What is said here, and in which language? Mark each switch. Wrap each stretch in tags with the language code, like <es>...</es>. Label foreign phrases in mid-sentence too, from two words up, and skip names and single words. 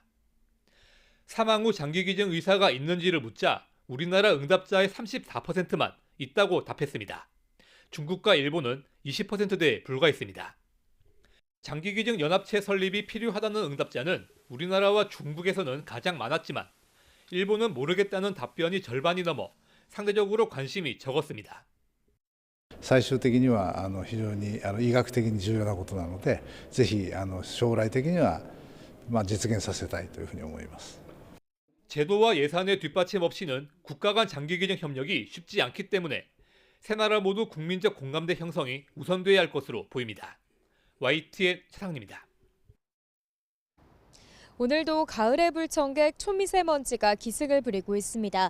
<ko>사망 후 장기 기증 의사가 있는지를 묻자 우리나라 응답자의 34%만 있다고 답했습니다. 중국과 일본은 20%대에 불과했습니다. 장기 기증 연합체 설립이 필요하다는 응답자는 우리나라와 중국에서는 가장 많았지만 일본은 모르겠다는 답변이 절반이 넘어 상대적으로 관심이 적었습니다.</ko> <ja>最終的には非常に医学的に重要なことなので、ぜひ将来的には実現させたいというふうに思います。</ja> <ko>제도와 예산의 뒷받침 없이는 국가 간 장기개정 협력이 쉽지 않기 때문에 세 나라 모두 국민적 공감대 형성이 우선돼야 할 것으로 보입니다. YTN 최상입니다. 오늘도 가을의 불청객 초미세먼지가 기승을 부리고 있습니다.</ko>